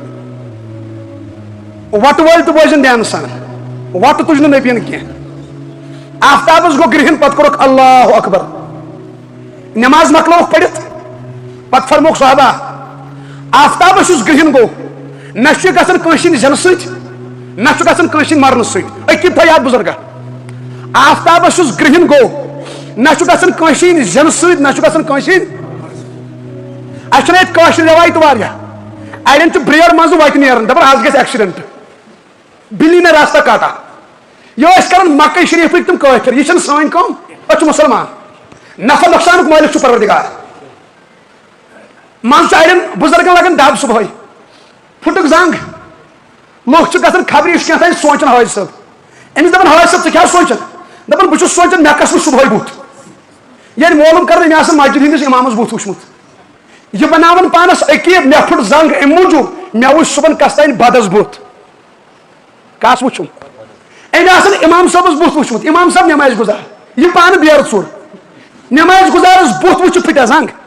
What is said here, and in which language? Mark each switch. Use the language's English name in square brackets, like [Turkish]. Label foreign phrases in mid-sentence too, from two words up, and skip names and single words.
[Kashmiri] وٹہٕ وٲلۍ تہِ بوزن دیانہٕ سان وٹہٕ تُج نہٕ نبیَن کینٛہہ آفتابس گوٚو گرہن پتہٕ کوٚرُکھ [Arabic] اللہ اکبر [Kashmiri] نماز مۄکلٲوُکھ پٔرِتھ پتہٕ فرموکھ صحابہ آفتابس یُس گرہن گوٚو نہ چھُ گژھان کٲنٛسہِ ہٕنٛدِ زینہٕ سۭتۍ نہ چھُ گژھان کٲنٛسہِ ہٕنٛدِ مرنہٕ سۭتۍ أکیٖد تھٲے یاد بُزرگا آفتابس یُس گرہن گوٚو نہ چھُ گژھان کٲنٛسہِ ہٕنٛدِ زینہٕ سۭتۍ نہ چھُ گژھان کٲنٛسہِ ہٕنٛدِ اَسہِ چھُنہ ییٚتہِ کٲشِر رٮ۪وایت واریاہ اَڑٮ۪ن چھُ برٛیڈ منٛزٕ وَتہِ نیران دَپان آز گژھِ ایکسِڈنٹ بِلی [Urdu] نے راستہ کاٹا [Kashmiri] یہِ ٲسۍ کران مکہ شریفٕکۍ تِم کٲفِر یہِ چھنہٕ سٲنۍ کٲم أسۍ چھِ مُسلمان نفع نۄقصانُک مٲلِک چھُ پروردگار منٛزٕ چھُ اَڑٮ۪ن بُزرگن لگان دب صبحٲے پھُٹُکھ زنٛگ لُکھ چھِ گژھان خبرِ یُس کینٛہہ سونٛچان حٲج صٲب أمِس دپان حٲج صٲب ژٕ کیٛاہ سونٛچان دپان بہٕ چھُس سونٛچان مےٚ کس وٕچھ صبحٲے بُتھ ییٚلہِ معلوٗم کران مےٚ آسان مسجد ہِنٛدِس اِمامس بُتھ وٕچھمُت یہِ بناوان پانس عقیٖد مےٚ پھُٹ زنٛگ امہِ موٗجوٗب مےٚ وٕچھ صبحن کس تانۍ بدس بُتھ کس وٕچھُم أمۍ آسان اِمام صٲبس بُتھ وٕچھمُت اِمام صٲب نٮ۪مازِ گُزار یہِ پانہٕ بیرٕ ژوٚر نٮ۪مازِ گُزارس بُتھ وٕچھِتھ پھٕٹیا زنٛگ